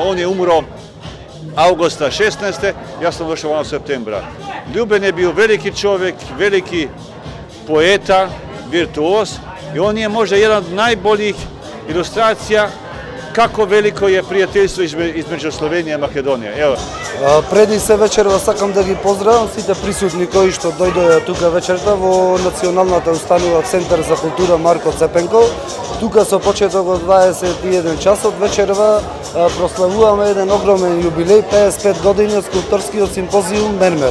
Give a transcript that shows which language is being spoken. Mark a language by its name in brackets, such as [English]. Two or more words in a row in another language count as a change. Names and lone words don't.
[Croatian] On je umro augusta 16. Ja sam došao vamo septembra. Ljuben je bio veliki čovjek, veliki poeta, virtuos i on je možda jedan od najboljih ilustracija kako veliko je prijateljstvo između Slovenije i Makedonije. Evo. [Macedonian] Преди се вечерва сакам да ги поздравам сите присутни кои што дојдоа тука вечерта во Националната установа Центар за култура Марко Цепенко. Тука со почеток од 21 часот вечерва прославуваме еден огромен јубилеј, 55 години од скулпторскиот симпозиум Мермер.